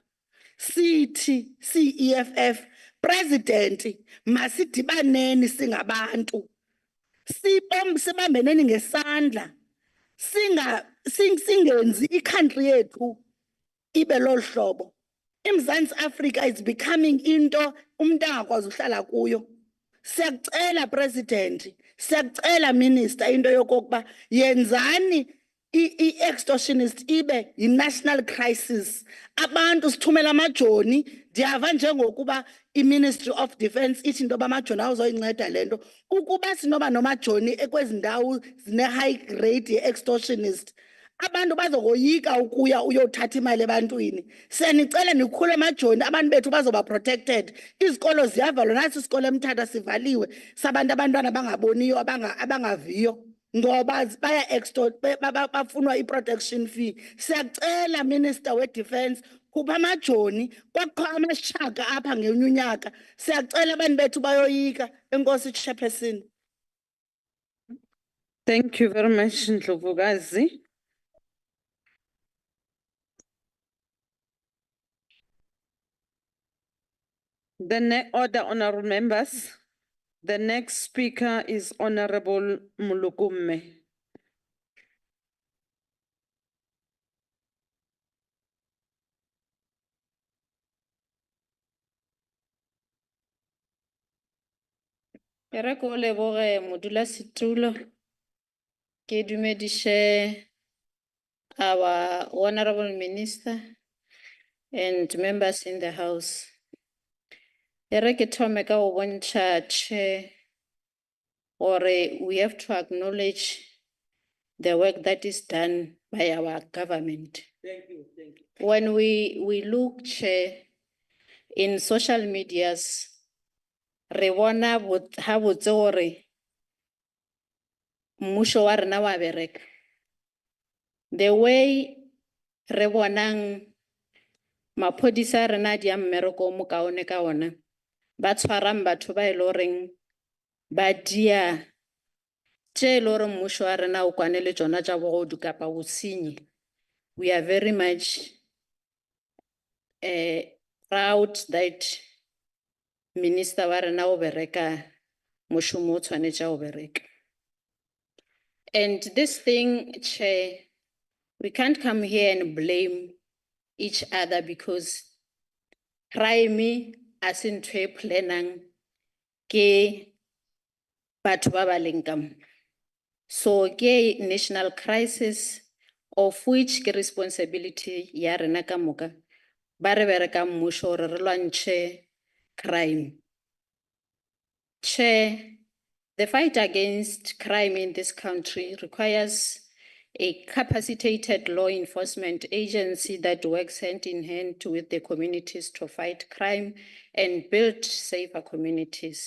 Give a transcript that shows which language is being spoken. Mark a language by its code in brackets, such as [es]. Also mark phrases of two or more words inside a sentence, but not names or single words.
[xh] Sithi, si-EFF, President, masidibaneni singabantu. Sibambeneni ngesandla. Singenzi i-country yethu ibe lolu hlobo. IMzantsi Africa [en] is becoming into [xh] umuntu angakwazi uhlala kuyo. Siyakucela President, siyakucela Minister into yokokuba yenzani i-extortionist ibe yi- [en] national crisis. [xh] Abantu sithumela amajoni, ndiyava njengokuba i- [en] Ministry of Defence [xh] ithi into yoba amajoni awuzoyinceda le nto. Ukuba sinoba nomajoni ekwezi ndawo zine- [en] high grade [xh] ye-extortionist, abantu bazokoyika ukuya uyothatha imali ebantwini. Siyanicela nikhule amajoni, abantu bethu bazoba protected. Izikolo ziyavalwa, nasi isikolo eMthatha sivaliwe, sabantu abantwana abangaboniyo, abangaviyo. Ngoba baya extort, bafunwa i-protection fee. Siyacela Minister we-Defence, khupha amajoni, kwakho amashaka apha ngenye unyaka. Siyacela abantu bethu bayoyika. Enkosi Chairperson. [en] Thank you very much, Ndlovukazi. Order, honorable members. The next speaker is Honorable Mulukume. [nso] Re ko leboge modulasetulo. Ke dumedishe [en] our honorable minister and members in the house. [nso] Re ke thome ka go bontšha chair gore [en] we have to acknowledge the work that is done by our government. Thank you. When we look chair in social medias, [nso] re bona ha botse gore mmušo wa rena wa bereka. [en] The way [nso] re bonang maphodisa a rena di a mmereko o mokaone ka ona, ba tshwarang batho ba e le goreng ba dia tše e le gore mmušo wa rena o kwane le tšona tša bogodu kapa bosenyi. [en] We are very much proud that minister [nso] wa rena o bereka mošomo o tshwanetše o bereka. [en] And this thing, Chair, we can't come here and blame each other because crime as in [nso] ntho e planang ke batho ba ba leng ka mo. So ke [en] national crisis of which [nso] ke responsibility ya rena ka moka ba re bereka mmušo gore re lwantšhe crime. [en] Chair, the fight against crime in this country requires a capacitated law enforcement agency that works hand in hand with the communities to fight crime and build safer communities.